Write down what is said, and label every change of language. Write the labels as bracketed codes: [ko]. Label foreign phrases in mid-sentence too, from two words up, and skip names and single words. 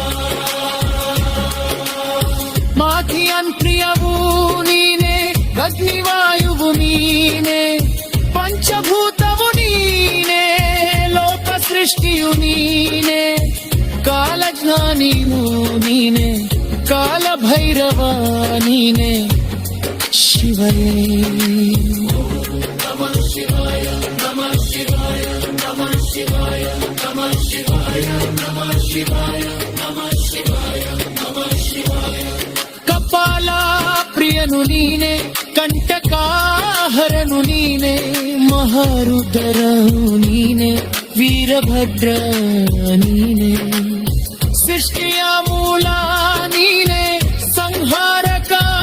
[kn] ಮಾಧಿಯನ್ ಪ್ರಿಯವೂ ನೀನೆ, ಅಗ್ನಿವಾಯುವು ನೀನೆ, ಪಂಚಭೂತವು ನೀನೆ, ಲೋಕ ಸೃಷ್ಟಿಯು ನೀನೆ, ಕಾಲಜ್ಞಾನಿಯೂ ನೀನೆ, ಕಾಲ ಭೈರವ ನೀನೆ ಶಿವನೇ. [sa] ನಮಃ ಶಿವಾಯ ನಮಃ ಶಿವಾಯ ನಮಃ ಶಿವಾಯ ನಮಃ ಶಿವಾಯ ನಮಃ ಶಿವಾಯ ನಮಃ ಶಿವಾಯ ನಮಃ ಶಿವಾಯ. [kn] ಕಪಾಲ ಪ್ರಿಯನು ನೀನೆ, ಕಂಟಕಾಹರನು ನೀನೆ, ಮಹಾರುದ್ರನು ನೀನೆ, ವೀರಭದ್ರ ನೀನೆ, ಸೃಷ್ಟಿಯ ಮೂಲ ನೀನೆ ಸಂಹಾರಕ